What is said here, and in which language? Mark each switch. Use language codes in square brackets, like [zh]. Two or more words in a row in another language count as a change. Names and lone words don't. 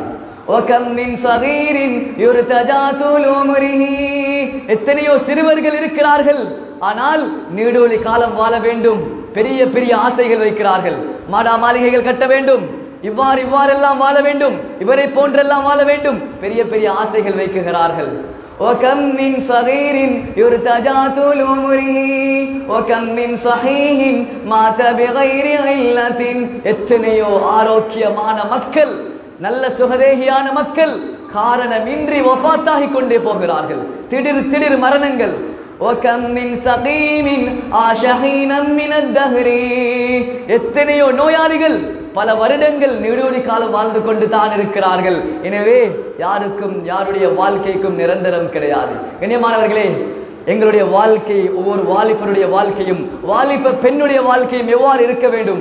[ar] وكم من صغير يرتجى طول عمره, [ta] எத்தனையோ சிறுவர்கள் இருக்கிறார்கள், ஆனால் நீடூழி காலம் வாழ வேண்டும், பெரிய பெரிய ஆசைகள் வைக்கிறார்கள், மாடா மாளிகைகள் கட்ட வேண்டும், இவ்வாறெல்லாம் வாழ வேண்டும், இவரை போன்றெல்லாம் வாழ வேண்டும், பெரிய பெரிய ஆசைகள் வைக்குகிறார்கள். [ar] وكم من صغير يرتجى طول عمره وكم من صحيح مات بغير علة, [ta] எத்தனையோ ஆரோக்கியமான மக்கள், நல்ல சுகதேகியான மக்கள் காரணமின்றி வஃபாத்தாகி கொண்டே போகிறார்கள், திடீர் மரணங்கள். [ar] وكم من سقيم عاش حينا من الدهر, [ta] எத்தனையோ நோயாளிகள் பல வருடங்கள் நீடூழி காலம் வாழ்ந்து கொண்டு தான் இருக்கிறார்கள். எனவே யாருக்கும் யாருடைய வாழ்க்கைக்கும் நிரந்தரம் கிடையாது. கண்ணியமானவர்களே, எங்களுடைய வாழ்க்கை, ஒவ்வொரு வாலிபருடைய வாழ்க்கையும், வாலிப பெண்ணுடைய வாழ்க்கையும் எவ்வாறு இருக்க வேண்டும்?